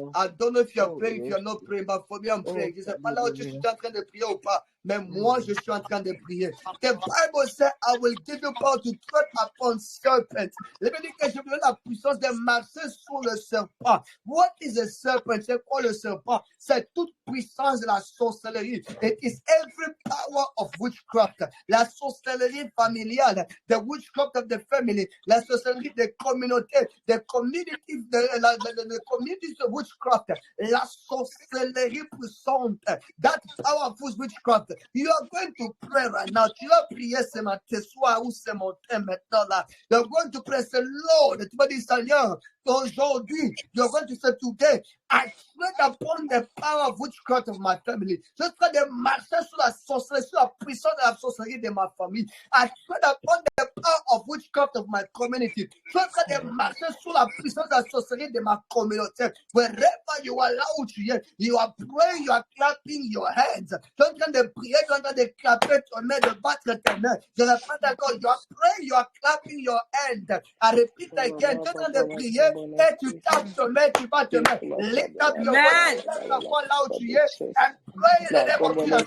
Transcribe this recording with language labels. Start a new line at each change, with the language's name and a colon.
English: I don't know if you are praying, if you are not praying, but for me, I'm praying.
French: Je ne sais pas là où tu es en train de prier ou pas, mais moi, je suis en train de prier.
English: The Bible says, I will give you power to tread upon serpents.
French: La Bible dit que je vous donne la puissance de marcher sur le serpent.
English: What is a serpent?
French: C'est quoi le serpent? C'est toute puissance de la sorcellerie.
English: It is every power of witchcraft.
French: La sorcellerie familiale,
English: the witchcraft of the family,
French: la sorcellerie des communautés,
English: the communities, the communities of witchcraft,
French: la sorcellerie puissante,
English: that powerful witchcraft. You are going to pray right now.
French: Tu vas prier ce matin, soir ou ce matin maintenant là.
English: You are going to pray, say, Lord,
French: tu vas dire, Seigneur, aujourd'hui,
English: you are going to say today, I tread upon the power of witchcraft of my family.
French: Je serai de marcher sur la sorcellerie, sur la puissance de la sorcellerie de ma famille.
English: I tread upon the power of witchcraft of my community.
French: Je serai de marcher sur la puissance de la sorcellerie de ma communauté.
English: Wherever you are,
French: là où tu es,
English: you are praying, you are clapping your hands.
French: Tu es en train de prier, tu es en train de clapper ton main, de battre tes mains. Je répète encore,
English: you are praying, you are clapping your hands. I repeat again,
French: tu es en train de prier et tu tapes ton main, tu bats tes mains.
English: Lift up your voice, lift up one loud to you, and pray in the name of Jesus.